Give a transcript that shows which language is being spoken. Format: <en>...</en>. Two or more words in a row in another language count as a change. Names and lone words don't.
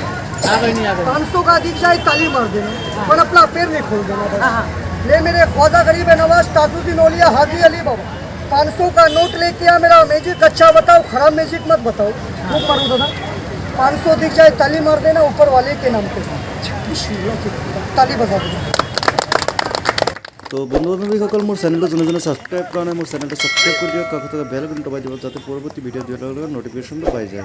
<hi>500 का दिख जाए ताली मार देना, पर अपना पैर नहीं खोल देना। ले मेरे ख्वाजा गरीब नवाज ताजुद्दीन औलिया हाजी अली बाबा, 500 का नोट लेके आ, मेरा मैजिक अच्छा बताओ, खराब मैजिक मत बताओ। वो मारो दादा, 500 दिख जाए ताली मार देना, ऊपर वाले के नाम पे ताली बजा देना।</hi> <as>তো বন্ধু বান্ধৱীসকল মোৰ চেনেলটো যোনে যোনে ছাবস্ক্ৰাইব কৰা নাই মোৰ চেনেলটো ছাবস্ক্ৰাইব কৰি দিয়ক, কাষতে বেল আইকনটো দবাই দিব যাতে পৰৱৰ্তী ভিডিঅ' দিয়াৰ লগে লগে ন'টিফিকেশ্যনটো পাই যায়।</as>